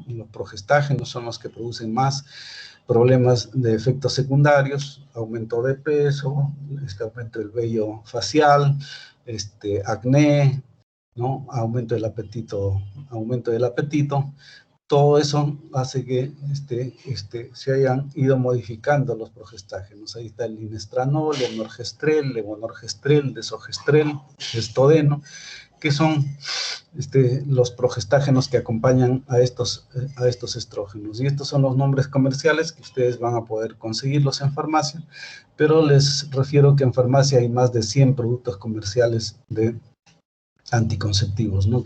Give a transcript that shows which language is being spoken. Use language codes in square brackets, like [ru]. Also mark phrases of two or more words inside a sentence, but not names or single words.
[es] Y los progestágenos son los que producen más problemas de efectos secundarios, aumento de peso, aumento del vello facial, acné, ¿no? Aumento del apetito. Todo eso hace que se hayan ido modificando los progestágenos. Ahí está el linestranol, el norgestrel, levonorgestrel, desogestrel, estodeno, que son los progestágenos que acompañan a estos estrógenos. Y estos son los nombres comerciales que ustedes van a poder conseguirlos en farmacia, pero les refiero que en farmacia hay más de 100 productos comerciales de anticonceptivos, ¿no?